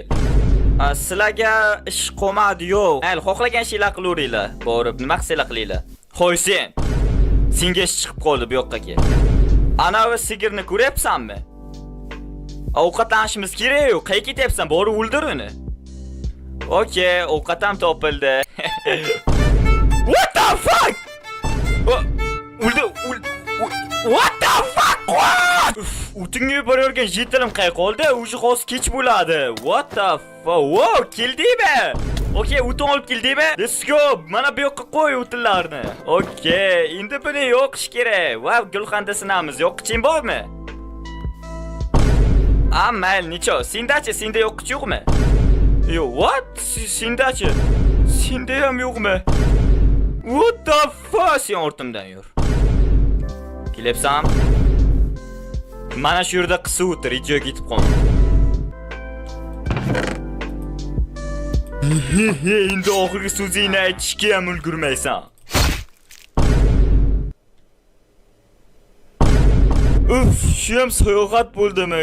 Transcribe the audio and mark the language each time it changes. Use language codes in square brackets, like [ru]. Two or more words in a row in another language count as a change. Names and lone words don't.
[uz] Sizlarga ish qolmadi yo'q. Mayli, xohlagan ishlar qilaveringlar. Borib nima qilsanglar qilinglar. Xo'y sen. Senga ish chiqib qoldi bu yoqqa kel. Anavi sigirni ko'ryapsanmi? Ovqatlanishimiz kerak-ku. Qayerga ketyapsan? Borib o'ldir uni. Okey, ovqat ham topildi. [en] What the fuck? What the fuck? [uz] O'tinga yuborgan jetilim qay qoldi? O'sha hozir kech bo'ladi. [en] What the fuck? [uz] Wow, keldingmi? Okey, o'tin olib keldingmi? [en] Let's go. [uz] Mana bu yoqqa qo'y o'tinlarni. Okey, endi buni yoqish kerak. Wow, gulxanda sinamiz. Yoqqiching bormi? Mayli, necha? Senda yoqqichi yo'qmi? Yo, what? Sendachi? Senda ham yo'qmi? [en] What the fuck? [uz] Sen ortimdan yur. Kelepsan? Mana shu yerda qisi o'tir, ijoga ketib qol. Endi oxirgi so'zingni aytishga ham ulgurmaysan. Shu ham sayohat bo'ldimi?